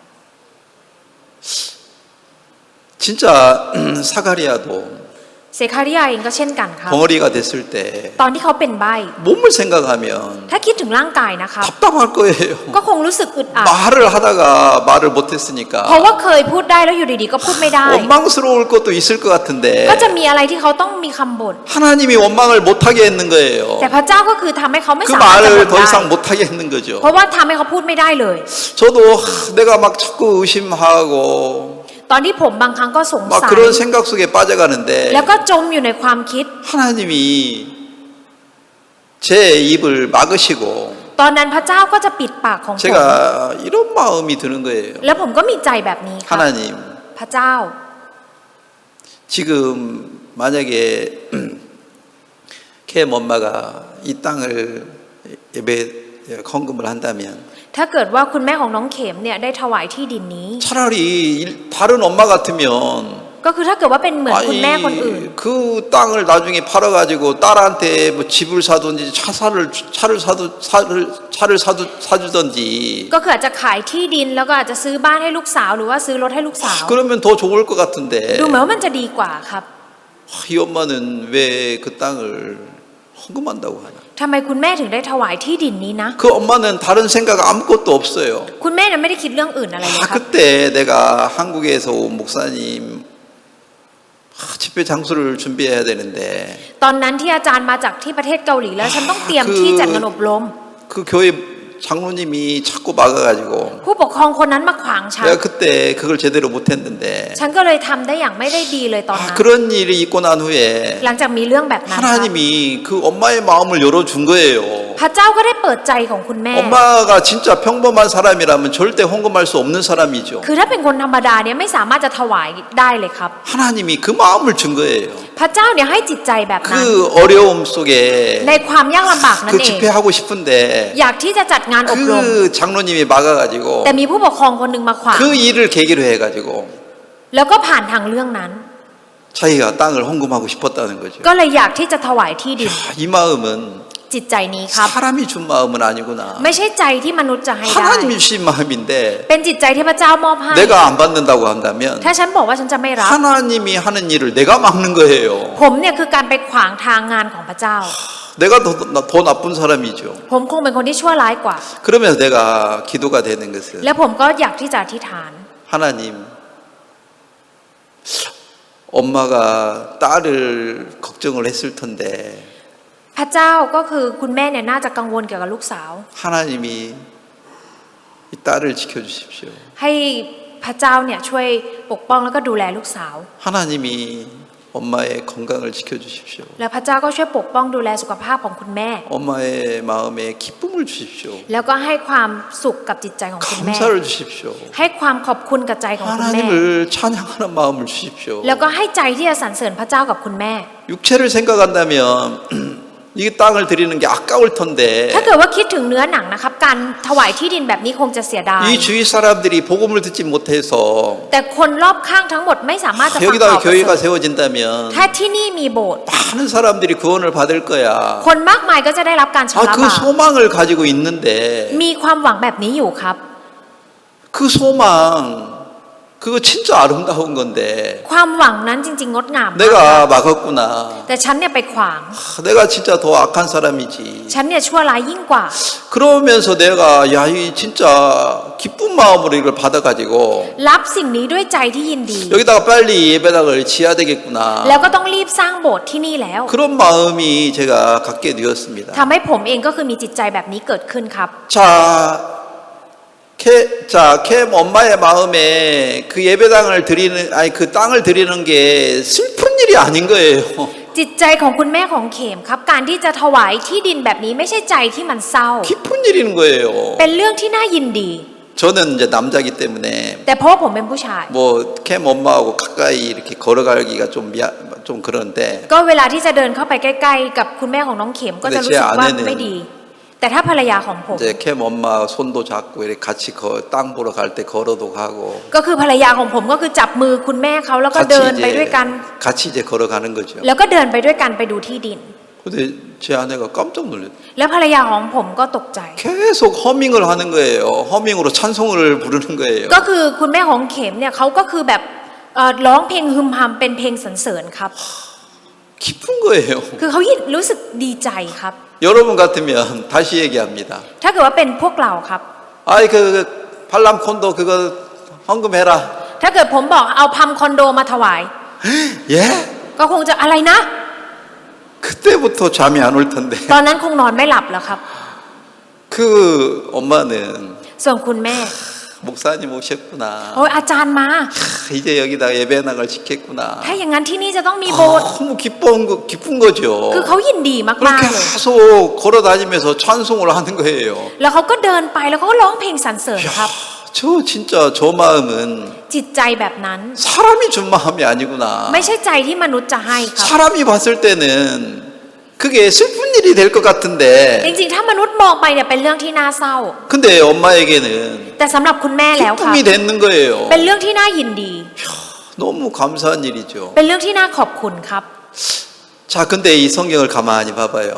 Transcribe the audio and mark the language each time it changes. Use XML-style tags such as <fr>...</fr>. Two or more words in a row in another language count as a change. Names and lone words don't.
<ko>진짜 사가리아도</ko> <th>เซคาริยาเองก็เช่นกันครับ</th> <ko>덩어리가 됐을 때</ko> <th>ตอนที่เขาเป็นใบ้</th> <ko>몸을 생각하면</ko> <th>ถ้าคิดถึงร่างกายนะครับ</th> <ko>답답할 거예요.</ko> <th>ก็คงรู้สึกอึดอัด</th> <ko>말을 하다가 말을 못했으니까</ko> <th>เพราะว่าเคยพูดได้แล้วอยู่ดีๆก็พูดไม่ได้</th> <ko>원망스러울 것도 있을 것 같은데</ko> <th>ก็จะมีอะไรที่เขาต้องมีคำบ่น</th> <ko>하나님이 원망을 못하게 했는 거예요.</ko> <th>แต่พระเจ้าก็คือทำให้เขาไม่</th> <ko>그</ko> <th>สามารถจะบ่น</th> <ko>말을 더</ko> <th>ได้</th> <ko>이상 못하게 했는 거죠.</ko> <th>เพราะว่าทำให้เขาพูดไม่ได้เลย</th> <ko>저도 내가 막 자꾸 의심하고</ko> <th>ตอนที่ผมบางครั้งก็สง</th> <ko>막</ko> <th>สัย</th> <ko>그런 생각 속에 빠져가는데</ko> <th>แล้วก็จมอยู่ในความคิด</th> <ko>하나님이 제 입을 막으시고</ko> <th>ตอนนั้นพระเจ้าก็จะปิดปากของผม</th> <ko>제가 이런 마음이 드는 거예요.</ko> <th>แล้วผมก็มีใจแบบนี้ครับ</th> <ko>하나님</ko> <th>พระเจ้า</th> <ko>지금 만약에 캠 엄마가 이 땅을 예배 헌금을 한다면</ko> <th>ถ้าเกิดว่าคุณแม่ของน้องเข็มเนี่ยได้ถวายที่ดินนี้</th> <ko>차라리 다른 엄마 같으면</ko> <th>ก็คือถ้าเกิดว่าเป็นเหมือนคุณแม่คนอื่น</th> <ko>그 땅을 나중에 팔아가지고 딸한테 뭐 집을 사든지 차를 사주든지</ko> <th>ก็คืออาจจะขายที่ดินแล้วก็อาจจะซื้อบ้านให้ลูกสาวหรือว่าซื้อรถให้ลูกสาว</th> <ko>그러면 더 좋을 것 같은데</ko> <th>ดูเหมือนว่ามันจะดีกว่าครับ</th> <ko>이 엄마는 왜 그 땅을 헌금한다고 하나?</ko> <th>ทำไมคุณแม่ถึงได้ถวายที่ดินนี้นะ</th> <ko>그 엄마는 다른 생각 아무것도 없어요.</ko> <th>คุณแม่เนี่ยไม่ได้คิดเรื่องอื่นอะไรเลยครับ</th> <ko>그때 내가 한국에서 온 목사님 집회 장소를 준비해야 되는데</ko> <th>ตอนนั้นที่อาจารย์มาจากที่ประเทศเกาหลีแล้วฉันต้องเตรียมที่จัดงานอบรม</th> <ko>그 교회 장로님이 자꾸 막아가지고</ko> <th>ผู้ปกครองคนนั้นมาขวางฉัน</th> <ko>내가 그때 그걸 제대로 못했는데</ko> <th>ฉันก็เลยทำได้อย่างไม่ได้ดีเลยตอนนั้น</th> <ko>그런 일이 있고 난 후에</ko> <th>หลังจากมีเรื่องแบบนั้นครับ</th> <ko>하나님이 그 엄마의 마음을 열어준 거예요.</ko> <th>พระเจ้าก็ได้เปิดใจของคุณแม่</th> <ko>엄마가 진짜 평범한 사람이라면 절대 헌금할 수 없는 사람이죠.</ko> <th>คือถ้าเป็นคนธรรมดาเนี่ยไม่สามารถจะถวายได้เลยครับ</th> <ko>하나님이 그 마음을 준 거예요.</ko> <th>พระเจ้าเนี่ยให้จิตใจแบบนั้น</th> <ko>그 어려움 속에</ko> <th>ในความยากลำบากนั้น</th> <ko>그</ko> <th>เอง</th> <ko>집회하고 싶은데</ko> <th>อยากที่จะจัดงานอบรม</th> <ko>그 장로님이 막아가지고</ko> <th>แต่มีผู้ปกครองคนหนึ่งมาขวาง</th> <ko>그 일을 계기로 해가지고</ko> <th>แล้วก็ผ่านทางเรื่องนั้น</th> <ko>자기가 땅을 헌금하고 싶었다는 거죠.</ko> <th>ก็เลยอยากที่จะถวายที่ดิน</th> <ko>이 마음은</ko> <th>จิตใจนี้ครับ</th> <ko>사람이 준 마음은 아니구나.</ko> <th>ไม่ใช่ใจที่มนุษย์จะให้ได้</th> <ko>하나님이 주신 마음인데</ko> <th>เป็นจิตใจที่พระเจ้ามอบให้</th> <ko>내가 안 받는다고 한다면</ko> <th>ถ้าฉันบอกว่าฉันจะไม่รับ</th> <ko>하나님이 하는 일을 내가 막는 거예요.</ko> <th>ผมเนี่ยคือการไปขวางทางงานของพระเจ้า</th> <ko>내가 더 나쁜 사람이죠.</ko> <th>ผมคงเป็นคนที่ชั่วร้ายกว่า</th> <ko>그러면서 내가 기도가 되는 것은</ko> <th>และผมก็อยากที่จะอธิษฐาน</th> <ko>하나님 엄마가 딸을 걱정을 했을 텐데</ko> <th>พระเจ้าก็คือคุณแม่เนี่ยน่าจะกังวลเกี่ยวกับลูกสาว</th> <ko>하나님이 이 딸을 지켜주십시오.</ko> <th>ให้พระเจ้าเนี่ยช่วยปกป้องแล้วก็ดูแลลูกสาว</th> <ko>하나님이 엄마의 건강을 지켜주십시오.</ko> <th>และพระเจ้าก็ช่วยปกป้องดูแลสุขภาพของคุณแม่</th> <ko>엄마의 마음에 기쁨을 주십시오.</ko> <th>แล้วก็ให้ความสุขกับจิตใจของคุณแม่</th> <ko>감사를 주십시오.</ko> <th>ให้ความขอบคุณกับใจของคุณแม่</th> <ko>하나님을 찬양하는 마음을 주십시오.</ko> <th>แล้วก็ให้ใจที่จะสรรเสริญพระเจ้ากับคุณแม่</th> <ko>육체를 생각한다면 이 땅을 드리는 게 아까울 텐데</ko> <th>ถ้าเกิดว่าคิดถึงเนื้อหนังนะครับการถวายที่ดินแบบนี้คงจะเสียดาย</th> <ko>이 주위 사람들이 복음을 듣지 못해서</ko> <th>แต่คนรอบข้างทั้งหมดไม่สามารถจะฟังข่าว</th> <ko>여기다가</ko> <th>ประเสริ</th> <ko>교회가</ko> <th>ฐ</th> <ko>세워진다면</ko> <th>ถ้าที่นี่มีโบสถ์</th> <ko>많은 사람들이 구원을 받을 거야.</ko> <th>คนมากมายก็จะได้รับการชำระ</th> <ko>그</ko> <th>บาป</th> <ko>소망을 가지고 있는데</ko> <th>มีความหวังแบบนี้อยู่ครับ</th> <ko>그 소망, 그 그거 진짜 아름다운 건데</ko> <th>ความหวังนั้นจริงๆงดงามมาก</th> <ko>내가 막았구나.</ko> <th>แต่ฉันเนี่ยไปขวาง</th> <ko>내가 진짜 더 악한 사람이지.</ko> <th>ฉันเนี่ยชั่วร้ายยิ่งกว่า</th> <ko>그러면서 내가 야, 이 진짜 기쁜 마음으로 이걸 받아가지고</ko> <th>รับสิ่งนี้ด้วยใจที่ยินดี</th> <ko>여기다가 빨리 예배당을 지어야 되겠구나.</ko> <th>แล้วก็ต้องรีบสร้างโบสถ์ที่นี่แล้ว</th> <ko>그런 마음이 제가 갖게 되었습니다.</ko> <th>ทำให้ผมเองก็คือมีจิตใจแบบนี้เกิดขึ้นครับ</th> <ko>캠 엄마의 마음에 그 예배당을 드리는, 아니 그 땅을 드리는 게 슬픈 일이 아닌 거예요.</ko> <th>จิตใจของคุณแม่ของเขมครับ การที่จะถวายที่ดินแบบนี้ไม่ใช่ใจที่มันเศร้า</th> <ko>기쁜 일인 거예요.</ko> <th>เป็นเรื่องที่น่ายินดี</th> <ko>저는 이제 남자기 때문에</ko> <th>แต่เพราะว่าผมเป็นผู้ชาย</th> <ko>뭐 캠 엄마하고 가까이 이렇게 걸어가기가 좀 그런데</ko> <th>ก็เวลาที่จะเดินเข้าไปใกล้ๆกับคุณแม่ของน้องเข็มก็จะรู้สึกว่าไม่ดี แต่ถ้าภรรยาของผม</th> <ko>이제 캠 엄마 손도 잡고 이렇게 같이 땅 보러 갈 때 걸어도 가고</ko> <th>ก็คือภรรยาของผมก็คือจับมือคุณแม่เขาแล้วก็เดินไปด้วยกัน</th> <ko>같이 이제 걸어가는 거죠.</ko> <th>แล้วก็เดินไปด้วยกันไปดูที่ดิน</th> <ko>근데 제 아내가 깜짝 놀랐어요.</ko> <th>แล้วภรรยาของผมก็ตกใจ</th> <ko>계속 허밍을 하는 거예요. 허밍으로 찬송을 부르는 거예요.</ko> <th>ก็คือคุณแม่ของเข็มเนี่ยเขาก็คือแบบร้องเพลงฮึมฮัมเป็นเพลงสรรเสริญครับ</th> <ko>기쁜 거예요.</ko> <th>คือเขารู้สึกดีใจครับ</th> <ko>여러분 같으면 다시 얘기합니다.</ko> <th>ถ้าเกิดว่าเป็นพวกเราครับ</th> <ko>아이 그 팔람 콘도 그거 헌금해라.</ko> <th>ถ้าเกิดผมบอกเอาพัมคอนโดมาถวาย</th> <ko>예?</ko> <th>ก็คงจะอะไรนะ</th> <ko>그때부터 잠이 안 올 텐데.</ko> <th>ตอนนั้นคงนอนไม่หลับแล้วครับ</th> <ko>그 엄마는</ko> <th>ส่วนคุณแม่</th> <ko>목사님 오셨구나.</ko> <th>โอ้ยอาจารย์มา</th> <ko>이제 여기다 예배당을 짓겠구나.</ko> <th>ถ้าอย่างนั้นที่นี่จะต้องมีโบสถ์</th> <ko>너무 기쁜 거죠.</ko> <th>คือเขายินดีมาก</th> <ko>그렇게</ko> <th>ๆเลย</th> <ko>계속 걸어 다니면서 찬송을 하는 거예요.</ko> <th>แล้วเขาก็เดินไปแล้วเขาก็ร้องเพลงสรรเสริญครับ</th> <ko>저 진짜 저 마음은</ko> <th>จิตใจแบบนั้น</th> <ko>사람이 준 마음이 아니구나.</ko> <th>ไม่ใช่ใจที่มนุษย์จะให้ครับ</th> <ko>사람이 봤을 때는 그게 슬픈 일이 될 것 같은데</ko> <th>จริงๆถ้ามนุษย์มองไปเนี่ยเป็นเรื่องที่น่าเศร้า</th> <ko>근데 엄마에게는</ko> <th>แต่สำหรับคุณแม่แล้วครับ</th> <ko>기쁨이 되는 거예요.</ko> <th>เป็นเรื่องที่น่ายินดี</th> <ko>너무 감사한 일이죠.</ko> <th>เป็นเรื่องที่น่าขอบคุณครับ</th> <ko>자, 근데 이 성경을 가만히 봐봐요.</ko>